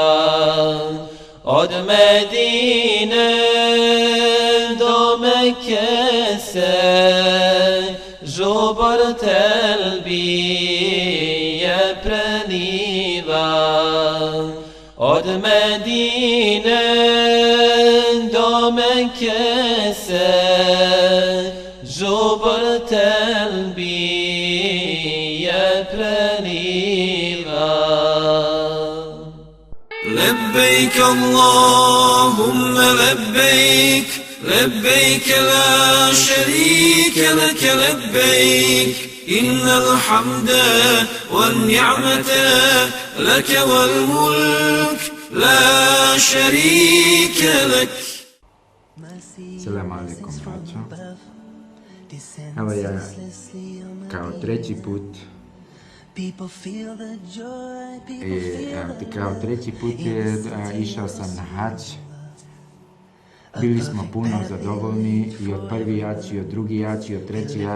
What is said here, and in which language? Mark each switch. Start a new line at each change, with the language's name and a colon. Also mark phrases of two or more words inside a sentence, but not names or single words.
Bosnian: Od Medine do Mekke se žubor telbije preliva. Od Medine do Mekke se žubor telbije preliva.
Arabic: لبيك اللهم لبيك لبيك لا شريك لك لبيك إن الحمد والنعمة لك والملك لا شريك لك. سلام عليكم,
Bosnian: braćo. Evo ja kao treći put išao sam na hadž. Bili smo puno zadovoljni i od prvi hadž, i od drugi hadž, i od treći hadž.